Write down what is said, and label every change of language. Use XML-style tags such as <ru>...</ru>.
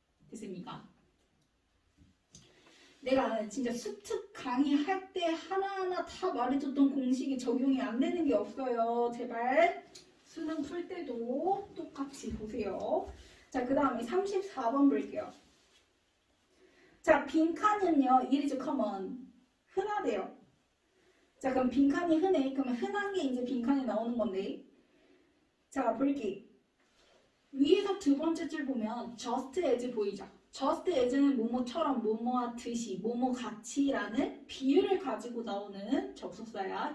<ko>됐습니까? 내가 진짜 수특 강의할 때 하나하나 다 말해줬던 공식이 적용이 안 되는 게 없어요. 제발 수능 풀 때도 똑같이 보세요. 자, 그 다음에 34번 볼게요.</ko> <en>자,</en> <ko>빈칸은요,</ko> <en>it is common.</en> <ko>흔하대요. 자, 그럼 빈칸이 흔해. 그러면 흔한 게 이제 빈칸에 나오는 건데. 자, 볼게. 위에서 두 번째 줄 보면 just as 보이죠? just as는 뭐뭐처럼, 뭐뭐와 듯이, 뭐뭐 같이라는 비유를 가지고 나오는 접속사야.</ko>